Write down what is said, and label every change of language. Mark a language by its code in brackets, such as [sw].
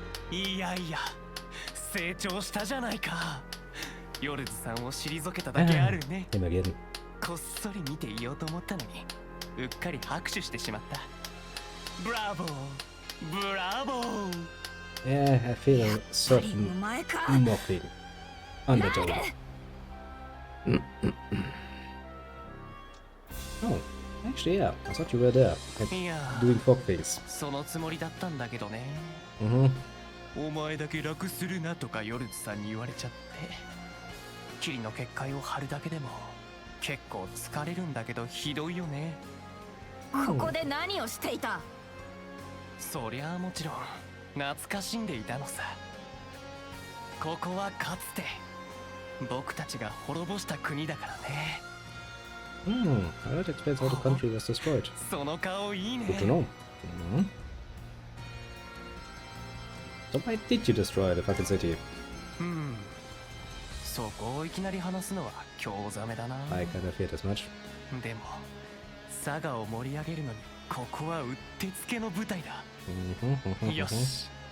[ja] いやいや、成長したじゃないか。ヨルズさんを退けただけあるね。こっそり見ていようと思ったのに、うっかり拍手してしまった。ブラボー、ブラボー。 [en] Yeah, I feel a certain mocking undertone. Oh, actually, yeah. I thought you were there, doing fog things. [ja] そのつもりだったんだけどね。お前だけ楽するなとかヨルズさんに言われちゃって、霧の結界を張るだけでも結構疲れるんだけどひどいよね。ここで何をしていた？そりゃあもちろん懐かしんでいたのさ。ここはかつて僕たちが滅ぼした国だからね。 [en] That explains how the country was destroyed. [ja] その顔いいね。 [en] Good to know. So why did you destroy the fucking city? [ja] そこをいきなり話すのは興ざめだな。 [en] I kind of feared as much. [ja] でも、サガを盛り上げるのにここはうってつけの舞台だ。よし。